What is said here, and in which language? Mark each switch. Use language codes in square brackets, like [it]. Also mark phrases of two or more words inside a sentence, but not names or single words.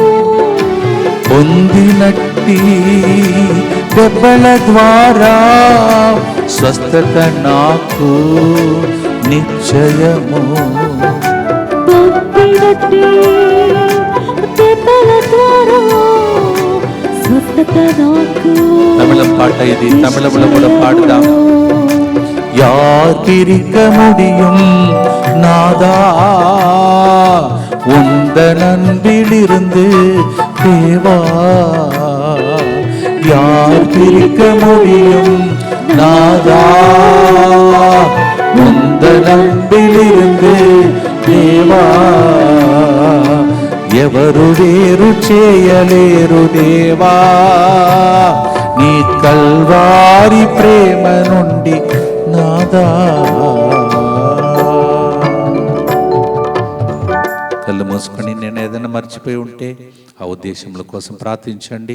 [te] పొందినట్టి దెబ్బల ద్వారా స్వస్థత నాకు నిశ్చయము, పొందినట్టి దెబ్బల ద్వారా స్వస్థత నాకు. తమిళం పాట ఇది, తమిళంలో కూడా పాడుదాం. [ta] யார் பிரிக்க முடியும் நாதா உந்தன் அன்பிலிருந்து தேவா யார் பிரிக்க முடியும் நாதா, உந்தன் அன்பிலிருந்து [te] దేవా ఎవరు వేరు చేయలేరు దేవా నీ కల్వారి ప్రేమ నుండి నాదా. కళ్ళు మూసుకొని నేను ఏదైనా మర్చిపోయి ఉంటే ఆ ఉద్దేశముల కోసం ప్రార్థించండి.